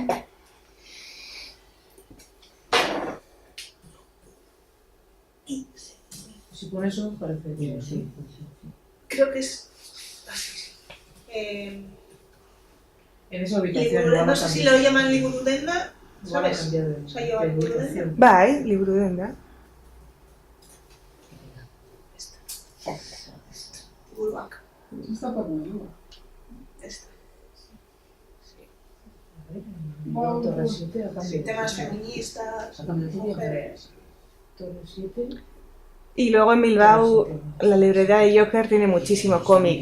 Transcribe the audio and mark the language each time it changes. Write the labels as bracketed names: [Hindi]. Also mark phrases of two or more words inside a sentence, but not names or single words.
[Spanish] Si pones eso, parece bien, sí. Creo que es así. En esa ubicación No sé si lo llaman Liburudenda, ¿sabes? ¿sabes? O sea, lleva Liburudenda. [Basque] Bai, liburudenda. Liburuac. [Spanish] Está por nuevo. Esta. Torre 7, acá Sí, temas feministas, mujeres. Torre 7. Y luego en Bilbao la librería de Joker tiene muchísimo cómic.